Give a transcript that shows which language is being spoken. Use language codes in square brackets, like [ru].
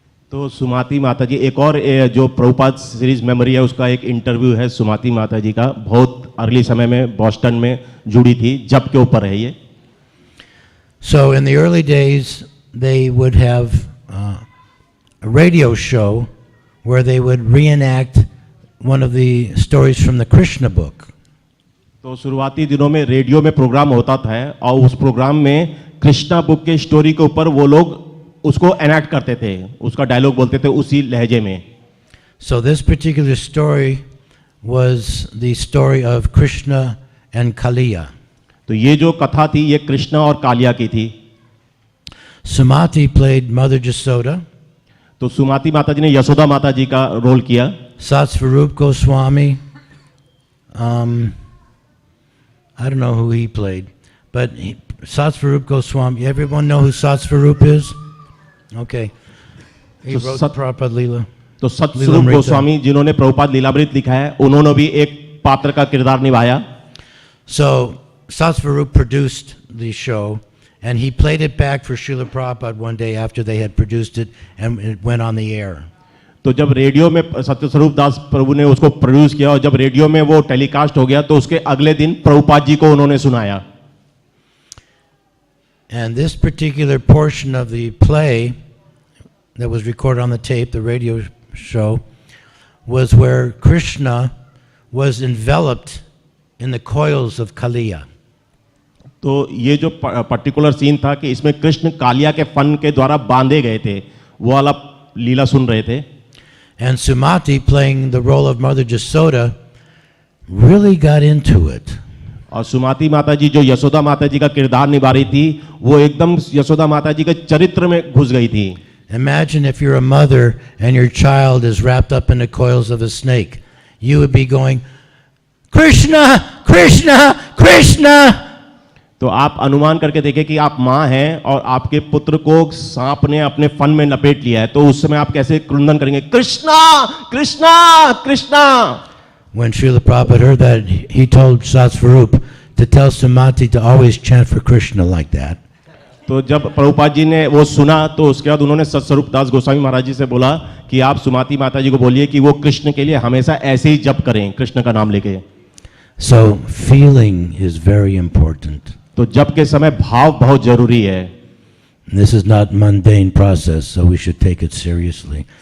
[hi] तो सुमाती माता जी, एक और जो प्रभुपाद सीरीज मेमोरी है उसका एक इंटरव्यू है सुमाती माता जी का, बहुत अर्ली समय में बॉस्टन में जुड़ी थी, जप के ऊपर है ये। [en] So in the early days, they would have a radio show where they would reenact one of the stories from the Krishna book. [hi] तो शुरुआती दिनों में रेडियो में प्रोग्राम होता था और उस प्रोग्राम में कृष्णा बुक के स्टोरी के ऊपर वो लोग उसको एनैक्ट करते थे, उसका डायलॉग बोलते थे उसी लहजे में. [en] So this particular story was the story of Krishna and Kaliya. [hi] तो ये जो कथा थी ये कृष्णा और कालिया की थी. [en] Sumati played Mother Jasoda. [hi] तो सुमति माता जी ने यशोदा माता जी का रोल किया. [en] Satsvarup Goswami, I don't know who he played, but Satsvarup Goswami, everyone know who Satsvarup is? Okay. He So wrote Prabhupada Leela. [hi] तो सतस्वरूप गोस्वामी जिन्होंने प्रभुपाद लीलामृत लिखा है उन्होंने भी एक पात्र का किरदार निभाया. [en] So Satsvarup produced the show, and he played it back for Srila Prabhupada one day after they had produced it, and it went on the air. [hi] तो जब रेडियो में सत्यस्वरूप दास प्रभु ने उसको प्रोड्यूस किया और जब रेडियो में वो टेलीकास्ट हो गया तो उसके अगले दिन प्रभुपाद जी को उन्होंने सुनाया. [en] And this particular portion of the play that was recorded on the tape, the radio show, was where Krishna was enveloped in the coils of Kaliya. [hi] तो ये जो पर्टिकुलर सीन था कि इसमें कृष्ण कालिया के फन के द्वारा बांधे गए थे, वो वाला लीला सुन रहे थे. [en] And Sumati, playing the role of Mother Jasoda, really got into it. [hi] और सुमति माता जी जो यशोदा माता जी का किरदार निभा रही थी वो एकदम यशोदा माता जी के चरित्र में घुस गई थी. [en] Imagine if you're a mother and your child is wrapped up in the coils of a snake. You would be going, Krishna, Krishna, Krishna. [hi] तो आप अनुमान करके देखें कि आप माँ हैं और आपके पुत्र को सांप ने अपने फन में लपेट लिया है तो उस समय आप कैसे क्रंदन करेंगे, Krishna Krishna Krishna. [en] When Srila Prabhupada heard that, he told Satsvarup to tell Sumati to always chant for Krishna like that. [hi] तो जब प्रभुपाद जी ने वो सुना तो उसके बाद उन्होंने सतस्वरूप दास गोस्वामी महाराज जी से बोला कि आप सुमति माता जी को बोलिए कि वो कृष्ण के लिए हमेशा ऐसे ही जप करें, कृष्ण का नाम लेके. [en] So feeling is very important. [hi] तो जप के समय भाव बहुत जरूरी है. [en] This is not mundane process, so we should take it seriously.